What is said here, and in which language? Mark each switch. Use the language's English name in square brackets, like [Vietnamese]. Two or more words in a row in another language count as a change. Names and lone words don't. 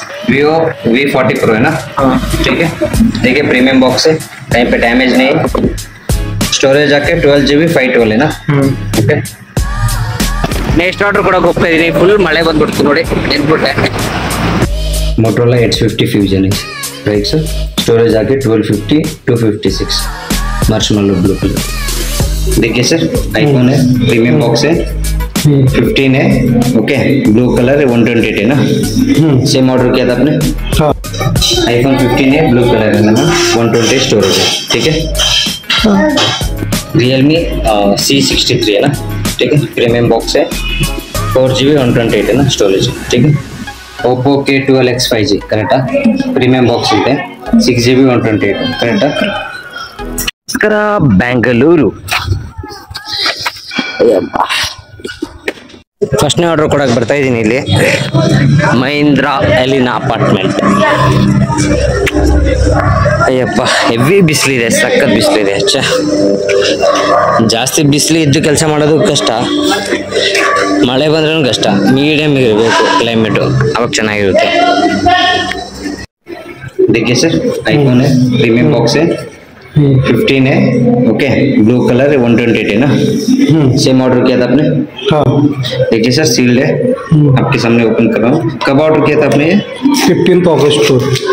[Hindi] Vivo V40 Pro है ना। ठीक है, देखिए [English] premium box [Hindi] है, कहीं पे डैमेज नहीं है। स्टोरेज आके 12GB 512 है ना। [English] okay, next [Kannada] ಆರ್ಡರ್ ಕೊಡಕ್ಕೆ ಹೋಗ್ತಾ ಇದೀನಿ. ಫುಲ್ ಮಳೆ ಬಂದ್ಬಿಡ್ತು ನೋಡಿ, ನೆನ್ಬಿಟ್ಟೆ. [Hindi] Motorola Edge 50 Fusion है, [English] right sir. [Hindi] स्टोरेज आके 1250 256, [English] marshmallow blue color. [Hindi] देखिए सर, आईफोन है, [English] premium box [Hindi] है, 15 है। ओके, [English] blue color [Hindi] है, 128 है ना। [English] same order [Hindi] किया था आपने। आईफोन 15 है, [English] blue color [Hindi] है ना, 128 स्टोरेज है। ठीक है, Realme C63 है ना। ठीक है, [English] premium box [Hindi] है, 4GB 128 है ना स्टोरेज। ठीक है, [Kannada] Oppo K12X 5G करेक्टा, [English] premium box [Kannada] ಇದೆ, 6GB 128 ಕರೆಕ್ಟಾ. ನಮಸ್ಕಾರ ಬೆಂಗಳೂರು. ಫಸ್ಟ್ನೇ ಆರ್ಡರ್ ಕೊಡಕ್ಕೆ ಬರ್ತಾ ಇದ್ದೀನಿ ಇಲ್ಲಿ, ಮಹೀಂದ್ರ ಎಲಿನಾ ಅಪಾರ್ಟ್ಮೆಂಟ್. ಅಯ್ಯಪ್ಪ, ಹೆವಿ ಬಿಸಿಲಿದೆ, ಸಖತ್ ಬಿಸಿಲಿದೆ. ಜಾಸ್ತಿ ಬಿಸಿಲು ಇದ್ದು ಕೆಲಸ ಮಾಡೋದು ಕಷ್ಟ, ಮಳೆ ಬಂದ್ರೂ ಕಷ್ಟ. ಮೀಡಿಯಮ್ ಇರಬೇಕು ಕ್ಲೈಮೇಟು, ಅವಾಗ ಚೆನ್ನಾಗಿರುತ್ತೆ. [Hindi] देखिए सर, आईफोन है, [English] premium box [Hindi] है, 15 है। ओके, [English] blue color [Hindi] है, 128 है ना। [English] same order [Hindi] किया था आपने। देखिए सर, सील्ड है, आपके सामने ओपन कर रहा हूँ। कब ऑर्डर किया था आपने ये? 15 अगस्त को।